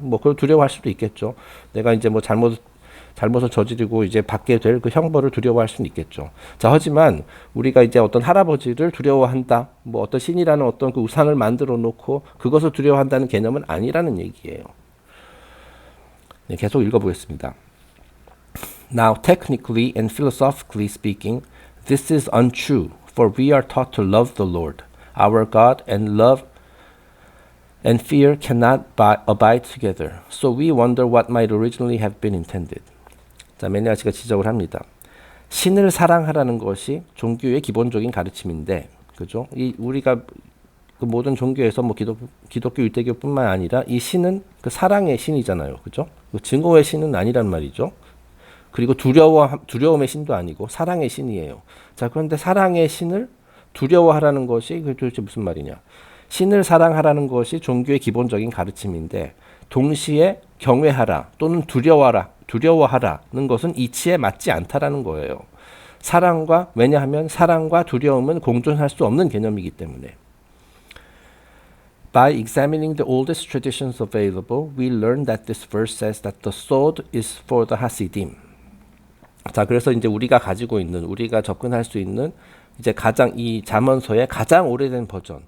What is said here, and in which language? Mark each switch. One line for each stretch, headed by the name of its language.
Korean: 뭐 그걸 두려워할 수도 있겠죠. 내가 이제 뭐 잘못을 저지르고 이제 받게 될 그 형벌을 두려워할 수는 있겠죠. 자, 하지만 우리가 이제 어떤 할아버지를 두려워한다, 뭐 어떤 신이라는 어떤 그 우상을 만들어 놓고 그것을 두려워한다는 개념은 아니라는 얘기예요. 네, 계속 읽어보겠습니다.
English: Now, technically and philosophically speaking, this is untrue, for we are taught to love the Lord, our God, and love and fear cannot abide together. So we wonder what might originally have been intended.
Korean: 자, 매니아씨가 지적을 합니다. 신을 사랑하라는 것이 종교의 기본적인 가르침인데, 그죠? 우리가 그 모든 종교에서 뭐 기독교, 유대교뿐만 아니라 이 신은 그 사랑의 신이잖아요, 그죠? 그 증오의 신은 아니란 말이죠. 그리고 두려움의 신도 아니고 사랑의 신이에요. 자, 그런데 사랑의 신을 두려워하라는 것이 그 도대체 무슨 말이냐? 신을 사랑하라는 것이 종교의 기본적인 가르침인데 동시에 경외하라 또는 두려워하라는 것은 이치에 맞지 않다라는 거예요. 왜냐하면 사랑과 두려움은 공존할 수 없는 개념이기 때문에.
English: By examining the oldest traditions available, we learn that this verse says that the sword is for the Hasidim.
Korean: 자, 그래서 이제 우리가 접근할 수 있는 이제 이 잠언서의 가장 오래된 버전.